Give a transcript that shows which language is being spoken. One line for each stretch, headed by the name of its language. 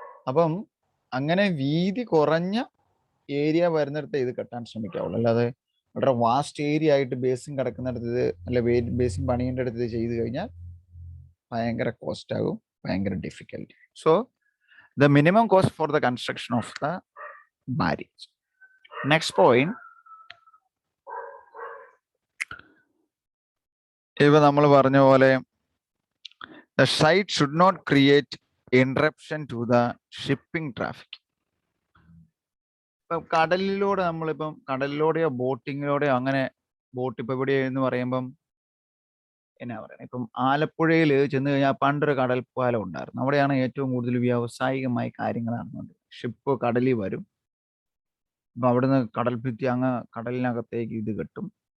Malayalam: അപ്പം അങ്ങനെ വീതി കുറഞ്ഞ ഏരിയ വരുന്നിടത്ത് ഇത് കെട്ടാൻ ശ്രമിക്കാവുള്ളൂ. അല്ലാതെ വളരെ വാസ്റ്റ് ഏരിയ ആയിട്ട് ബേസിൻ കിടക്കുന്നിടത്ത് ഇത്, അല്ലെ ബേസിൻ പണിയേണ്ട അടുത്ത് ഇത് ചെയ്ത് കഴിഞ്ഞാൽ ഭയങ്കര കോസ്റ്റ് ആകും, ഭയങ്കര difficulty.
English: So the minimum cost for the construction of the barrage. Next point,
Malayalam: ഇവ നമ്മൾ പറഞ്ഞ പോലെ
English: the site should not create interruption to the shipping traffic.
Malayalam: ഇപ്പം കടലിലൂടെ നമ്മളിപ്പം കടലിലൂടെയോ ബോട്ടിങ്ങിലൂടെയോ അങ്ങനെ ബോട്ട് ഇപ്പം ഇവിടെ എന്ന് പറയുമ്പം എന്നാ പറയുന്നത്, ഇപ്പം ആലപ്പുഴയിൽ ചെന്ന് കഴിഞ്ഞാൽ പണ്ടൊരു കടൽപ്പാലം ഉണ്ടായിരുന്നു. അവിടെയാണ് ഏറ്റവും കൂടുതൽ വ്യാവസായികമായി കാര്യങ്ങൾ നടന്നത്. ഷിപ്പ് കടലിൽ വരും, അപ്പം അവിടുന്ന് കടൽ ഭിത്തി അങ്ങ് കടലിനകത്തേക്ക് ഇത് കെട്ടും.